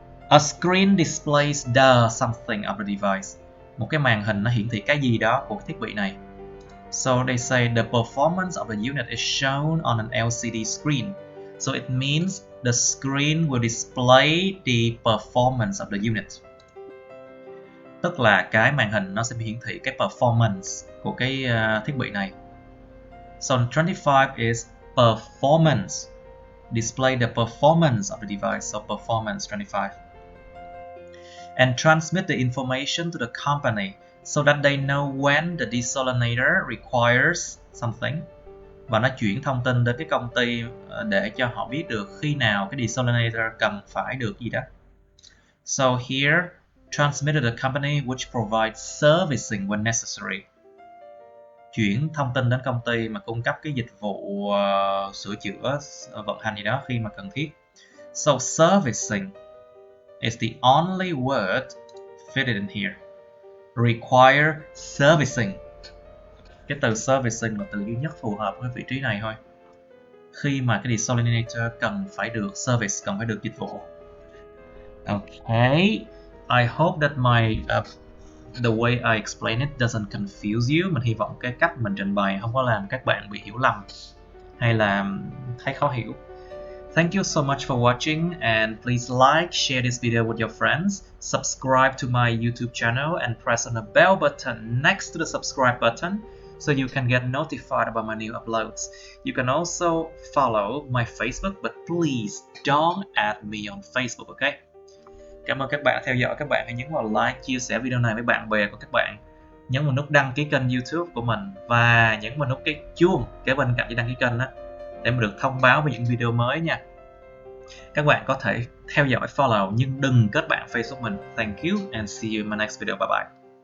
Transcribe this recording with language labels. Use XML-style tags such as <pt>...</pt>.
<en>A screen displays the something of the device.</en> <vi>Một cái màn hình nó hiển thị cái gì đó của thiết bị này.</vi> <en>So they say the performance of the unit is shown on an LCD screen. So it means the screen will display the performance of the unit.</en> <vi>Tức là cái màn hình nó sẽ hiển thị cái performance của cái thiết bị này.</vi> <en>So 25 is performance. Display the performance of the device. So performance 25. And transmit the information to the company so that they know when the desalinator requires something.</en> <vi>Và nó chuyển thông tin đến cái công ty để cho họ biết được khi nào cái desalinator cần phải được gì đó.</vi> <en>So here, transmitted to the company which provides servicing when necessary.</en> <vi>Chuyển thông tin đến công ty mà cung cấp cái dịch vụ sửa chữa, vận hành gì đó khi mà cần thiết.</vi> <en>So servicing is the only word fitted in here. Require servicing.</en> <vi>Cái từ servicing là từ duy nhất phù hợp với vị trí này thôi. Khi mà cái desalinator cần phải được service, cần phải được dịch vụ.</vi> <en>Okay, I hope that the way I explain it doesn't confuse you.</en> <vi>Mình hy vọng cái cách mình trình bày không có làm các bạn bị hiểu lầm hay là thấy khó hiểu.</vi> <en>Thank you so much for watching, and please like, share this video with your friends, subscribe to my YouTube channel and press on the bell button next to the subscribe button so you can get notified about my new uploads. You can also follow my Facebook, but please don't add me on Facebook, okay?</en> <vi>Cảm ơn các bạn đã theo dõi. Các bạn hãy nhấn vào like, chia sẻ video này với bạn bè của các bạn. Nhấn vào nút đăng ký kênh YouTube của mình và nhấn vào nút cái chuông kế bên cạnh đăng ký kênh đó để mà được thông báo về những video mới nha. Các bạn có thể theo dõi follow nhưng đừng kết bạn Facebook mình.</vi> <en>Thank you and see you in my next video. Bye bye.</en>